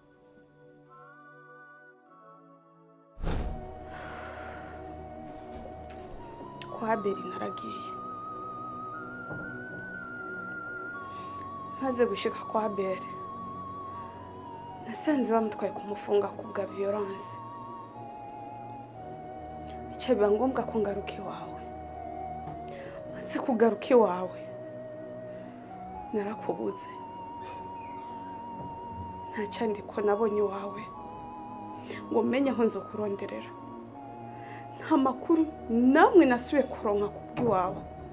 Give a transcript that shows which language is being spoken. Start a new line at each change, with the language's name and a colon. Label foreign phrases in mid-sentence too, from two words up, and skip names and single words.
Rundi: Kwa Abeli naragiye, maze gushika kwa Abeli nasanze bamutwaye kumufunga ku bwa violence, bica biba ngombwa ko ngaruka iwawe. Maze kugaruka iwawe narakubuze, nta cyandiko nabonye iwawe ngo menye aho nzokuronderera, nta makuru namwe nasubiye kuronka kubw'iwawe.